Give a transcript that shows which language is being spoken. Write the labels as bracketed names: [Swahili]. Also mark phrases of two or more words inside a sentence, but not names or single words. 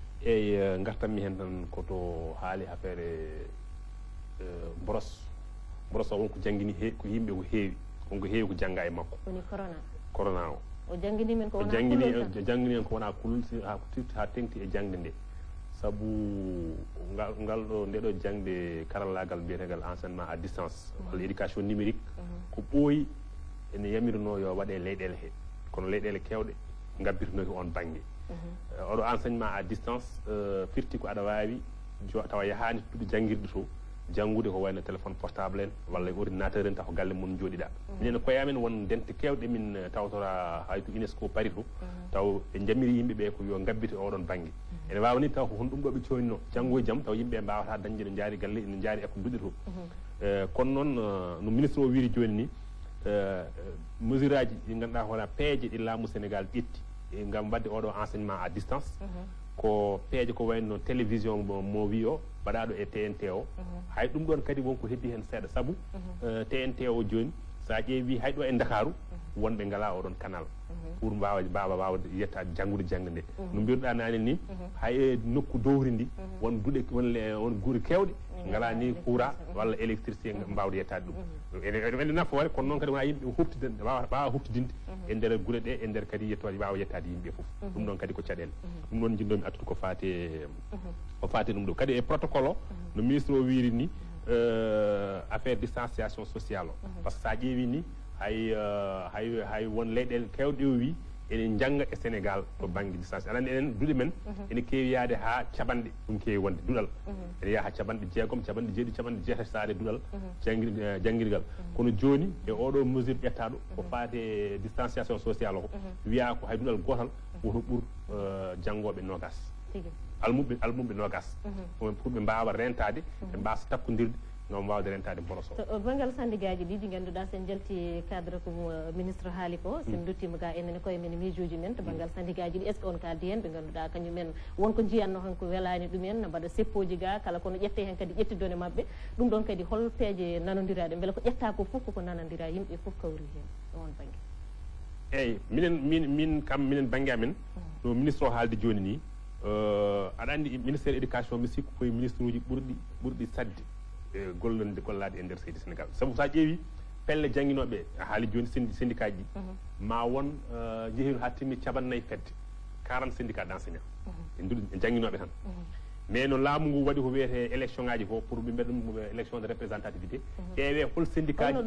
[Fula] eyyi gartanmi hen tan koto haali affaire boros o wonko jangguini ko yimɓe ko heewi wonko heewi ko jangga e makko woni corona o janggini men ko janggini en ko wona kulol ha tengti e jangde nde saabu ngal ɗo ndeɗo jangde karallagal biyetegal [French] enseignement à distance [Fula] walla [French] éducation numérique [Fula] ko ɓooyi ene yamirno yo waɗe leyɗele he kono leyɗele kewɗe gabbitinoki on banggue oɗo [French] enseignement à distance [Fula] firti ko aɗa wawi tawa yahani tuɗi jangguirde to janngude ko wayno [French] téléphone portable [Fula] en walla ordinateur en taw galle mum jooɗiɗa minen koyamen won dente kewɗe min tawtora hayto UNESCO pari to taw ɓe jamiri yimɓeɓe ko yo gabbite oɗon banggue ene wawa ni taw ko hon ɗum ɗo ɓe coynino janggo e jaam taw yimɓe mbawata dañde no jaari galle no jaari eko duɗe to kono noon no ministre o wiiri joni ni mesure aji ɗi ganduɗa hoona peeje ɗi laamu Sénégal ƴetti ngam wadde oɗo [French] enseignement à distance [Fula] ko peeje ko wayno télévision mo wi o mbaɗaɗo e TNT o hay ɗum ɗon kadi wonko heddi hen seeɗa saabu TNT o joni sa ƴeewi hayɗo e Dakaru wonɓe ngala oɗon canal pour mbawa yettade janggude jangde nde no mbiruɗa nane ni hay nokku dowri ndi won duuɗe won guuri kewɗe ngala ni courant walla électricité mbawde yettade ɗum ene nafoore kono noon kadi wona yimɓe huftidinde wawa huftidinde e nder guure ɗe e nder kadi yettode wawa yettade yimɓe foof ɗum ɗon kadi ko caɗele ɗum ɗon jinnomi attude ko fate ɗum ɗo kadi e protocole o no ministre o wiiri ni affaire [French] distanciation sociale [Fula] o par ce que sa ƴeewi ni hay won leyɗele kewɗe o wi ene jangga e Sénégal to banggue distance aɗa andi enen duuɗe men ene keewi yaade ha caɓanɗe ɗum keewi wonde duɗal ene yaha ha caɓanɗe jeegom caɓanɗe jeeɗiɗi caɓanɗe jeetati saade duɗal jangguirgal kono joni e oɗo mesure ƴettaɗo ko fate [French] distanciation sociale [Fula] o wiya ko hay duɗal gotal woto ɓuur janggoɓe nogas almuɓe nogas pour ɓe mbawa rentade ɓe mbasa takkodirde ngam wawde rentade boroso to banggal sandigaji ɗi ɗi ganduɗa sen jalti cadre ko ministre haali ko sen duttima ga enen koye men miijoji men to banggal sandigaji ɗi [French] est ce que on [Fula] kaldi hen ɓe ganduɗa kañumen wonko jiyanno hanko welani ɗumen no mbaɗa seppoji ga kala kono ƴette hen kadi ƴettidone mabɓe ɗum ɗon kadi hol peeje nanodiraɗe beele ko ƴetta ko foof koko nanodira yimɓe foof kawri hen on banggue eyyi minen banggue amen no ministre o haalde joni ni aɗa andi ministére éducation mi sikku koye ministre uji ɓurɗi sadde gollade e nder seydi Sénégal saabu sa ƴeewi pelle jangguinoɓe haali joni syndicat ji ma won jeehino ha timmi caɓannayyi fedde 40 [French] syndicat d' enseignant [Fula] e jangguinoɓe tan mais no laamu ngu waɗi ko wiyete élection ngaji ko pour ɓe mbiɗa ɗum [French] élection de représentativité [Fula] ƴeewe hol syndicat ji